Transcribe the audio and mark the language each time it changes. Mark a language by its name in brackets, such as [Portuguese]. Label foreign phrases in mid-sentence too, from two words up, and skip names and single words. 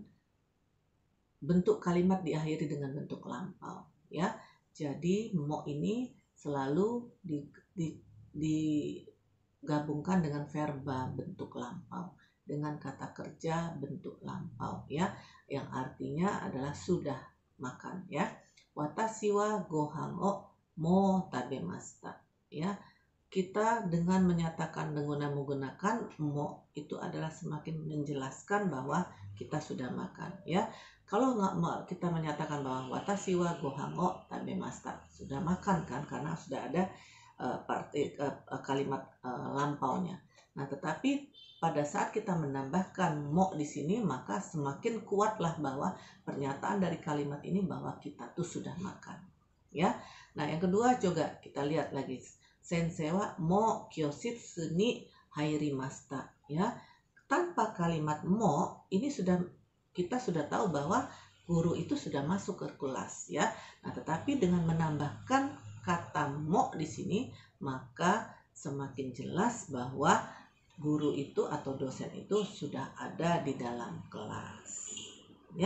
[Indonesian] Bentuk kalimat diakhiri dengan bentuk lampau, ya. Jadi mo ini selalu digabungkan dengan verba bentuk lampau, dengan kata kerja bentuk lampau, ya, yang artinya adalah sudah makan, ya. [Japanese] 私はご飯をもう食べました, [Indonesian] ya. Kita dengan menyatakan menggunakan mo itu adalah semakin menjelaskan bahwa kita sudah makan, ya. Kalau nggak kita menyatakan bahwa [Japanese] 私はご飯を食べました, [Indonesian] sudah makan kan, karena sudah ada kalimat lampaunya. Nah, tetapi pada saat kita menambahkan mo di sini, maka semakin kuatlah bahwa pernyataan dari kalimat ini bahwa kita tuh sudah makan, ya. Nah, yang kedua juga kita lihat lagi, [Japanese] 先生はもう教室に入りました, [Indonesian] ya. Tanpa kalimat mo ini kita sudah tahu bahwa guru itu sudah masuk ke kelas, ya. Nah, tetapi dengan menambahkan kata mo di sini, maka semakin jelas bahwa guru itu atau dosen itu sudah ada di dalam kelas, ya.